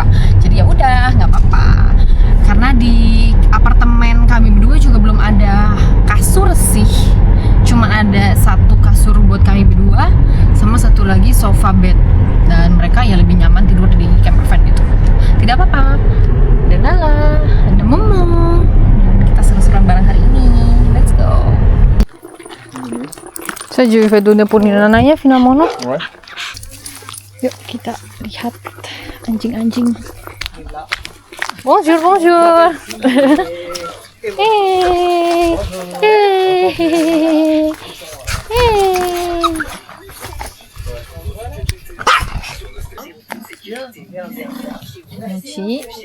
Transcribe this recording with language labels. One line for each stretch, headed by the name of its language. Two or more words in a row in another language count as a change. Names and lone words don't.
Indonesian: Jadi ya udah, nggak apa-apa. Karena di apartemen kami berdua juga belum ada kasur sih. Cuma ada satu kasur buat kami berdua, sama satu lagi sofa bed. Dan mereka ya lebih nyaman tidur di campervan gitu. Tidak apa-apa. Ada Nala, ada Momo, dan kita seru-seruan bareng hari ini.
English: Let's go.
French: Ça, je vais donner pour Nina finalement. Ouais.
Indonesian: Yuk kita lihat anjing-anjing.
French: Bonjour, bonjour. Hey, hey, hey, hey. Mochi.